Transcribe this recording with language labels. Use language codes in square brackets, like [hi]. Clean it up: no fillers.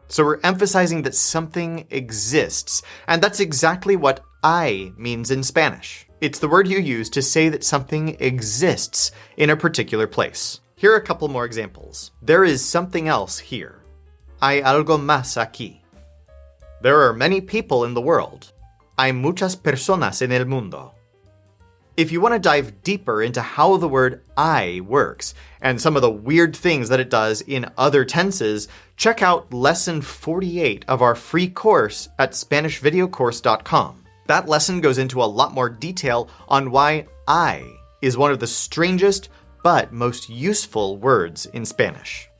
[en] So we're emphasizing that something exists, and that's exactly what hay means in Spanish. It's the word you use to say that something exists in a particular place. Here are a couple more examples. There is something else here. [es] Hay algo más aquí. [en] There are many people in the world. [es] Hay muchas personas en el mundo. [en] If you want to dive deeper into how the word hay works and some of the weird things that it does in other tenses, check out lesson 48 of our free course at SpanishVideoCourse.com. That lesson goes into a lot more detail on why hay is one of the strangest but most useful words in Spanish.